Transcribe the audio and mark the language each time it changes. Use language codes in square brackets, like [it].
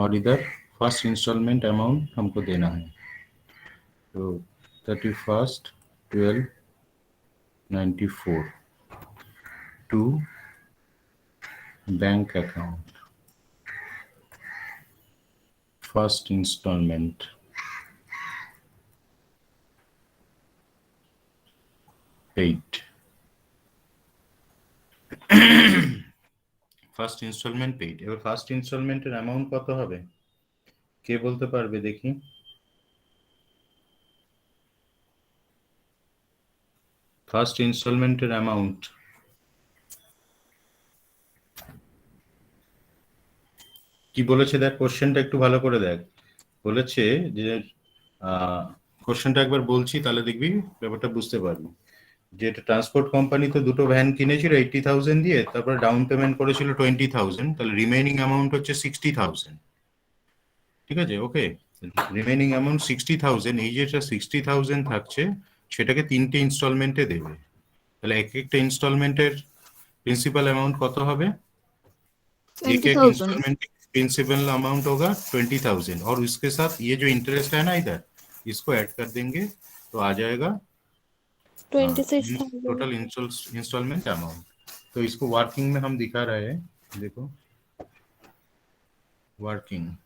[hi] और इधर first instalment amount हमको देना है, तो 31/12/94 to bank account, first instalment paid. [bn] First instalment paid. এবার ফার্স্ট ইনস্টলমেন্টের অ্যামাউন্ট কত হবে কে বলতে পারবে দেখি? ফার্স্ট ইনস্টলমেন্টের অ্যামাউন্ট কি বলেছে দেখ, কোশ্চেনটা একটু ভালো করে দেখ। বলেছে যে কোশ্চেনটা একবার বলছি, তাহলে দেখবি ব্যাপারটা বুঝতে পারবি। যেটা ট্রান্সপোর্ট কোম্পানি তো দুটো ভ্যান কিনেছিল 80,000 দিয়ে, তারপর ডাউন পেমেন্ট করেছিল 20,000, তাহলে রিমেইনিং অ্যামাউন্ট হচ্ছে 60,000। ঠিক আছে, ওকে। রিমেইনিং অ্যামাউন্ট 60,000, এই যেটা 60,000 থাকছে সেটাকে 3টে ইনস্টলমেন্টে দেবে। তাহলে এক একটা ইনস্টলমেন্টের प्रिंसिपल अमाउंट কত হবে? [hi] एक एक 20,000. इंस्टॉलमेंट प्रिंसिपल अमाउंट होगा 20,000, और उसके साथ ये जो इंटरेस्ट है ना इधर, इसको ऐड कर देंगे तो आ जाएगा 26,000. Total instalment amount. तो इसको वर्किंग में हम दिखा रहे हैं, देखो वर्किंग।